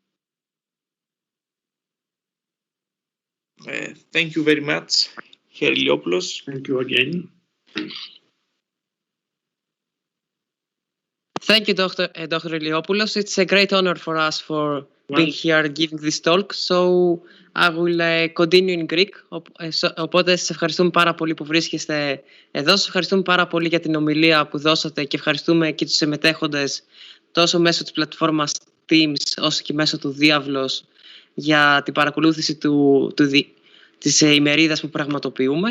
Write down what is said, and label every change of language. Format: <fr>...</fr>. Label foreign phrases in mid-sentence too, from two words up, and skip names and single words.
<en>Thank you very much, Herr Illiopoulos. Thank you again. Thank you, Dr. Illiopoulos. It's a great honor for us for being here giving this talk. So I will continue in Greek.</en> <el>Οπότε σας ευχαριστούμε πάρα πολύ που βρίσκεστε εδώ. Σας ευχαριστούμε πάρα πολύ για την ομιλία που δώσατε και ευχαριστούμε και τους συμμετέχοντες τόσο μέσω της πλατφόρμας Teams όσο και μέσω του Διάβλος για την παρακολούθηση της ημερίδας που πραγματοποιούμε.</el>